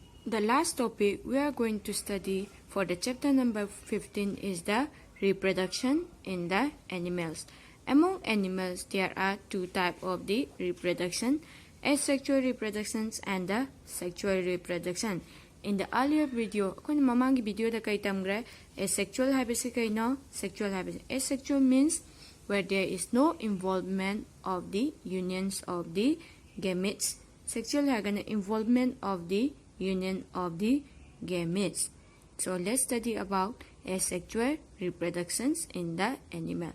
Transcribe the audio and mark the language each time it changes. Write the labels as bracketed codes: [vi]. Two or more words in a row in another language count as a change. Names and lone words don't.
[en] The last topic we are going to study for the chapter number 15 is the reproduction in the animals. Among animals, there are two types of the reproduction, asexual reproductions and the sexual reproduction. In the earlier video, [mni] mamangi video da kai tamgra asexual habisi kai no sexual habisi. [en] Asexual means where there is no involvement of the unions of the gametes. Sexual hagana involvement of the union of the gametes. So let's study about asexual reproductions in the animal.